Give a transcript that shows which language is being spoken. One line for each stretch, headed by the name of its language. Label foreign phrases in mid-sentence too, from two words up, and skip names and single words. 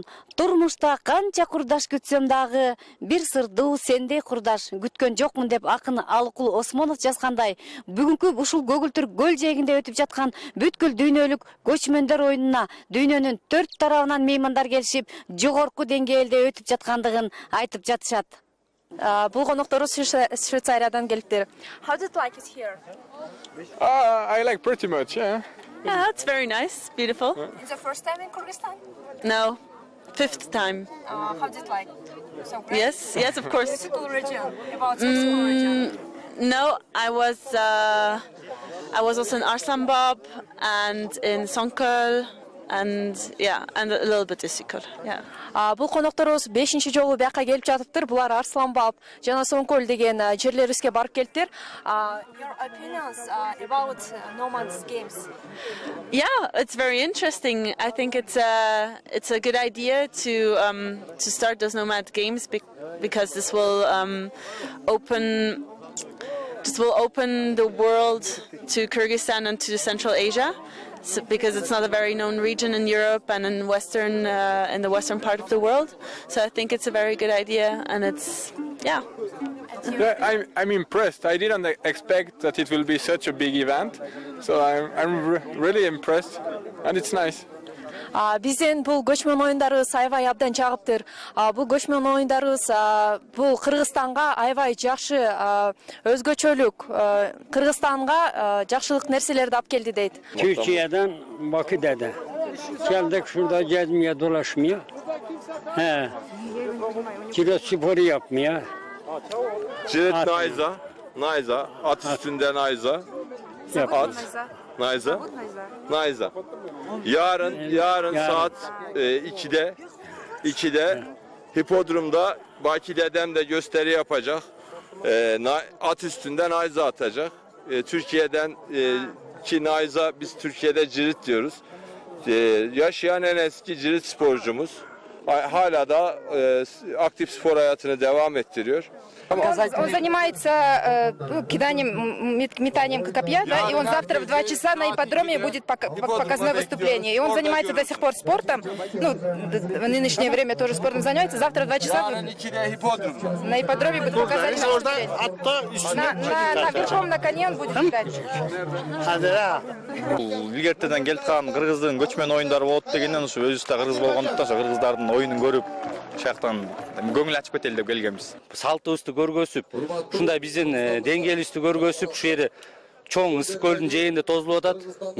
Kyrgyz: Турмушта канча курдаш күтсөм дагы, бир сырдуу сендей курдаш күткөн жокмун деп акын Алыкул Осмонов жазгандай, бүгүнкү ушул көгүлтүр көл жээгинде өтүп жаткан бүткүл дүйнөлүк көчмөндөр оюнуна дүйнөнүн 4 тарабынан меймандар келишип, жогорку деңгээлде өтүп жаткандыгын айтып жатышат. Бул конокторубуз Швейцариядан келиптир.
English: How did you like it here? I like pretty much, yeah. Yeah, it's very nice, beautiful. Is the first time in Kyrgyzstan? No, 5th time. How did you like? So great? Yes, of course. Musical region. About musical region. No, I was also in Arslanbab and in Songköl. And a little bit Issykül. Yeah.
Kyrgyz: Бул конокторубуз 5-ші жолу бияка келип жатыптыр. Булар Арсланбаб жана Соңкөл деген жерлерибизге барып келиптир.
English: Your opinions about Nomad's Games? Yeah, it's very interesting. I think it's a good idea to start those Nomad Games because this will open the world to Kyrgyzstan and to Central Asia. Because it's not a very known region in Europe and in the western part of the world, so I think it's a very good idea, and yeah, I'm impressed. I didn't expect that it will be such a big event, so I'm really impressed, and it's nice.
Kyrgyz: Биздин бул көчмөн оюндарыбыз аябай абдан жагыптыр. Бул көчмөн оюндарыбыз бул Кыргызстанга аябай жакшы өзгөчөлүк, Кыргызстанга жакшылык нерселерди алып келди дейт.
Turkish: Türkiye'den Bakü'de. Geldik şurada gezmeye dolaşmaya. Kilo sporu yapmaya. Cirit Nayza, at üstünde Nayza. At. Nayza. Yarın saat 2'de hipodromda Baki dedem de gösteri yapacak. At üstünde Nayza atacak. Türkiye'den ki Nayza biz Türkiye'de cirit diyoruz. Yaşayan en eski cirit sporcumuz. hala da aktif spor hayatını devam ettiriyor.
Russian: Он занимается метанием копья, да, и он завтра в 2 часа на ипподроме будет показное выступление. И он занимается до сих пор спортом, ну, в нынешнее время тоже спортом занимается. Завтра в 2 часа на ипподроме будет показательное выступление. Верхом на коне он будет летать.
Kyrgyz: Илгертеден келип калган кыргыздын көчмөн оюндары болот дегенден ушу өзүбүз да кыргыз болгондуктан ошо кыргыздардын оюнун көрүп ушактан көңүл ачып кетели деп келгенбиз. Салтыбызды көргөзүп, ушундай биздин деңгээлибизди көргөзүп, ушул жери чоң ысык көлдүн жээгинде тозулуп атат.